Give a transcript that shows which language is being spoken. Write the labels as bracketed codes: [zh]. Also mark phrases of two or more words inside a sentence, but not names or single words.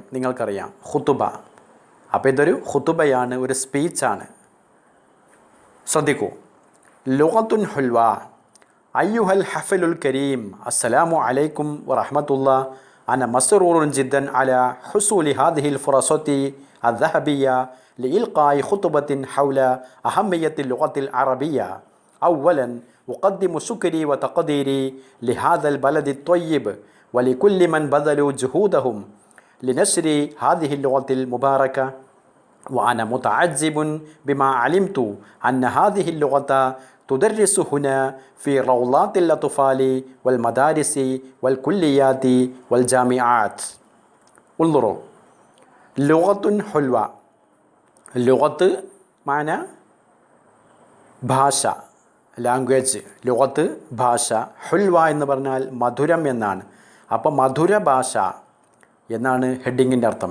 [ml] നിങ്ങൾക്കറിയാം ഖുതുബ. അപ്പോൾ ഇതൊരു ഖുതുബയാണ്, ഒരു സ്പീച്ചാണ്. [ar] ശ്രദ്ധിക്കൂ. لغة حلوة. أيها الحفل الكريم، السلام عليكم ورحمة الله. أنا مسرور جدا على حصول هذه الفرصة الذهبية لإلقاء خطبة حول أهمية اللغة العربية. أولا أقدم شكري وتقديري لهذا البلد الطيب ولكل من بذلوا جهودهم لنشر هذه اللغة المباركة، وأنا متعجب بما علمت أن هذه اللغة تدرس هنا في روضات الأطفال والمدارس والكليات والجامعات. انظروا، لغة حلوة. [ml] ലുഗത്ത് മാന ഭാഷ, ലാംഗ്വേജ്. ലുഗത്ത് ഭാഷ. ഹുൽവ എന്ന് പറഞ്ഞാൽ മധുരം എന്നാണ്. അപ്പോൾ മധുര ഭാഷ എന്നാണ് ഹെഡിങ്ങിൻ്റെ അർത്ഥം.